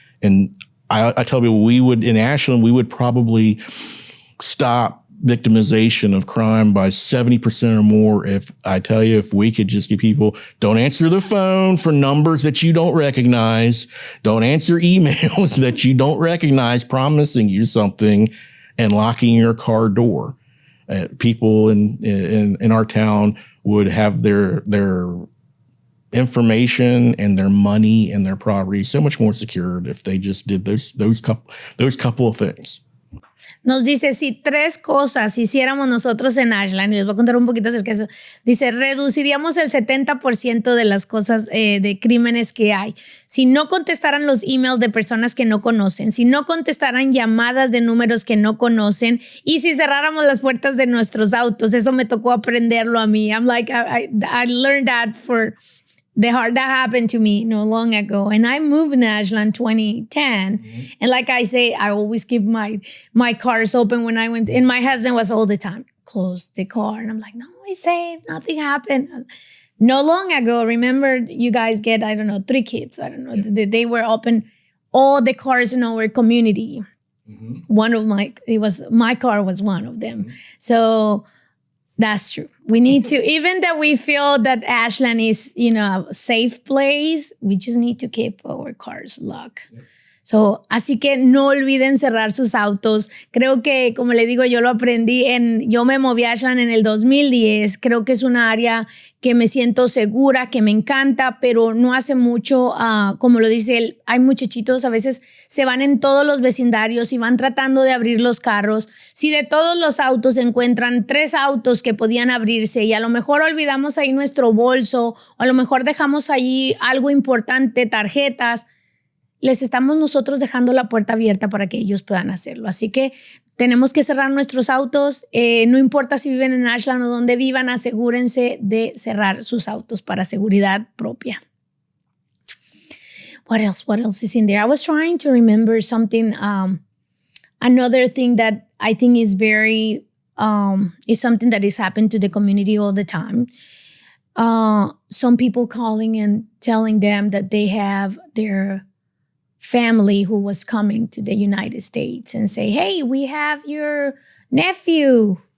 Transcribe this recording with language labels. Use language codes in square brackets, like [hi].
[en] And I tell people in Ashland, we would probably stop victimization of crime by 70% or more if we could just get people, don't answer the phone for numbers that you don't recognize, don't answer emails that you don't recognize promising you something, and locking your car door. People in our town would have their information and their money and their property so much more secured if they just did those couple of things. [es] Nos dice, si 3 cosas hiciéramos nosotros en Ashland, y les voy a contar un poquito acerca de eso, dice, reduciríamos el 70% de las cosas de crímenes que hay. Si no contestaran los emails de personas que no conocen, si no contestaran llamadas de números que no conocen, y si cerráramos las puertas de nuestros autos. Eso me tocó aprenderlo a mí. [en] I'm like, I learned that that happened to me no long ago. And I moved in Ashland 2010. Mm-hmm. And like I say, I always keep my cars open when I went. And my husband was all the time, close the car. And I'm like, no, it's safe. Nothing happened. No long ago, remember you guys get, 3 kids. I don't know. Yeah. They were open all the cars in our community. Mm-hmm. My car was one of them. Mm-hmm. So that's true. We need to, even that we feel that Ashland is, a safe place, we just need to keep our cars locked. Yep. [es] So, así que no olviden cerrar sus autos. Creo que, como le digo, yo lo aprendí yo me moví a Ashland en el 2010. Creo que es una área que me siento segura, que me encanta, pero no hace mucho, como lo dice él, hay muchachitos, a veces se van en todos los vecindarios y van tratando de abrir los carros. Si de todos los autos encuentran 3 autos que podían abrirse y a lo mejor olvidamos ahí nuestro bolso, o a lo mejor dejamos ahí algo importante, tarjetas, les estamos nosotros dejando la puerta abierta para que ellos puedan hacerlo. Así que tenemos que cerrar nuestros autos. No importa si viven en Ashland o donde vivan, asegúrense de cerrar sus autos para seguridad propia. [en] What else is in there? I was trying to remember something. Another thing that I think is very, is something that is happened to the community all the time. Some people calling and telling them that they have their family who was coming to the United States and say, hey, we have your nephew.